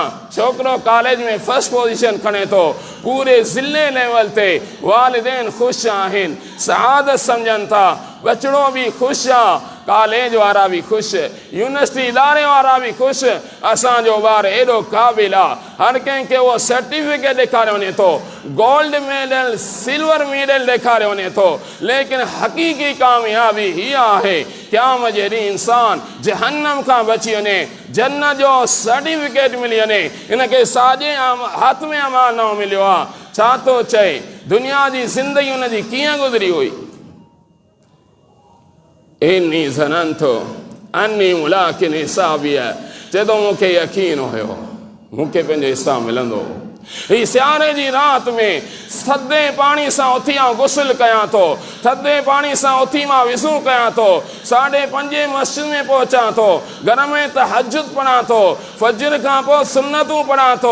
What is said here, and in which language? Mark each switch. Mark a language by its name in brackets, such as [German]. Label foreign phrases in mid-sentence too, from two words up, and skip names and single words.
[Sindhi] छोकिरो कॉलेज में [English] first position [Sindhi] खणे थो, पूरे ज़िले लेवल ते वालिदैन ख़ुशि आहिनि, सआदत सम्झनि था, बचड़ो बि ख़ुशि आहे, कॉलेज वारा बि ख़ुशि, यूनिवर्सिटी इदारे वारा बि ख़ुशि। असांजो ॿार एॾो क़ाबिल आहे, हर कंहिंखे उहो सर्टिफिकेट ॾेखारियो वञे थो, [English] gold medal silver medal [Sindhi] ॾेखारियो वञे थो। लेकिन हक़ीक़ी कामयाबी हीअ आहे क़यामत जे ॾींहुं इंसान जहन्नम खां बची वञे, जन्नत जो सर्टिफिकेट मिली वञे। इनखे साॼे हथ में अमानो मिलियो आहे। छा थो चए, दुनिया जी ज़िंदगी हुनजी कीअं गुज़री हुई। [Arabic] إني ظننت أني ملاق حسابيه, [Sindhi] चए थो मूंखे यकीन हुयो मूंखे पंहिंजो हिसाब मिलंदो। ही सियारे जी रात में थधे पाणी सां उथी आउं गुस्ल कयां थो, थधे पाणी सां उथी मां विज़ू कयां थो, 5:30 मस्जिद में पहुचां थो, घर में तहज्जुद पढ़ां थो, फजर खां पोइ सुन्नतूं पढ़ां थो।